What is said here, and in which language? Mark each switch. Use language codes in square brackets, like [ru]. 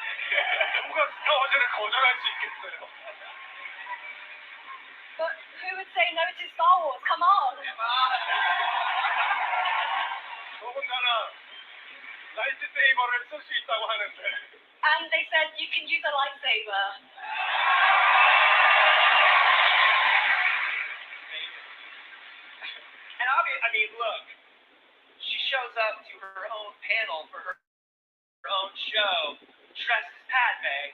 [ko] 근데 누가 스타워즈를 거절할 수 있겠어요? [en] But who would say no to Star Wars? Come on! [ko] 더군다나 라이트세이버를 쓸 수 있다고 하는데. [en] And they said you can use a lightsaber. And obviously, I mean, look, she shows up to her own panel for her own show, dressed as Padme.